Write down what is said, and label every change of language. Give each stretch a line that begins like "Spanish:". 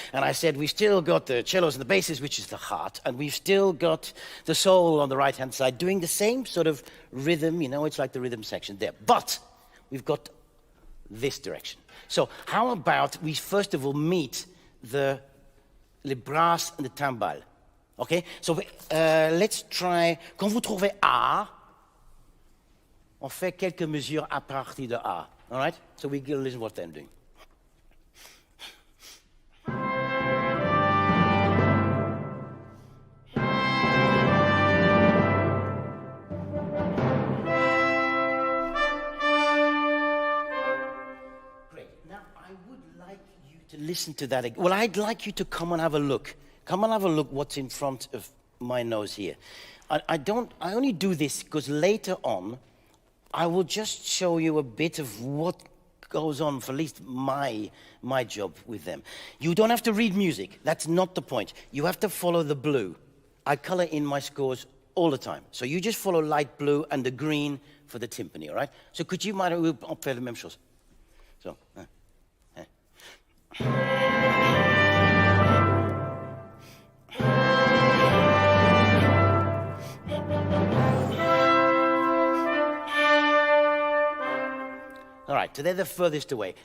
English: And I said we still got the cellos and the basses, which is the heart. And we've still got the soul on the right-hand side doing the same sort of rhythm, it's like the rhythm section there. But we've got this direction. So how about we first of all meet the brass and the timbales, okay? So let's try,
French: quand vous trouvez A, on fait quelques mesures à partir de A.
English: All right? So we can listen to what I'm doing. Great. Now, I would like you to listen to that again. Well, I'd like you to come and have a look. Come and have a look what's in front of my nose here. I only do this because later on, I will just show you a bit of what goes on, for at least my job with them. You don't have to read music. That's not the point. You have to follow the blue. I color in my scores all the time. So you just follow light blue and the green for the timpani, all right? So could you,
French: on fait la même chose.
English: So, All right, so they're the furthest away.